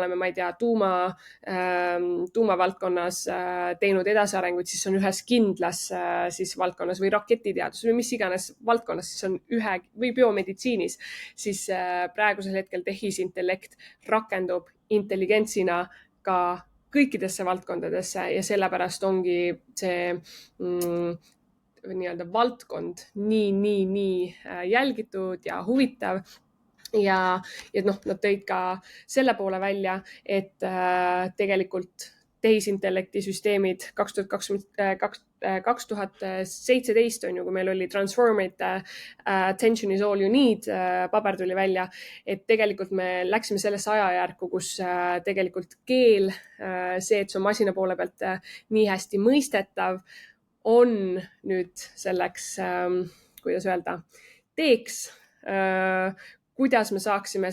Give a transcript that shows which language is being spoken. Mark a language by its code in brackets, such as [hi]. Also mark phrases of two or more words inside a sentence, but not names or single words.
[et] oleme, ma ei tea, tuumavaldkonnas teinud edasiarenguid, siis on ühes kindlas siis valdkonnas või raketiteadus või mis iganes valdkonnas, siis on või biomeditsiinis, siis praegusel hetkel tehisintellekt rakendub intelligentsina ka kõikidesse valdkondadesse ja sellepärast ongi see nii-öelda valdkond nii jälgitud ja huvitav. Ja nad tõid ka selle poole välja, et tegelikult tehisintellekti süsteemid 2017 on ju, kui meil oli Transformate Attention is all you need, paber tuli välja, et tegelikult me läksime sellesse ajajärku, kus tegelikult keel, see, et see on masina poole pealt nii hästi mõistetav, on nüüd selleks, kuidas öelda, teeks, kuidas me saaksime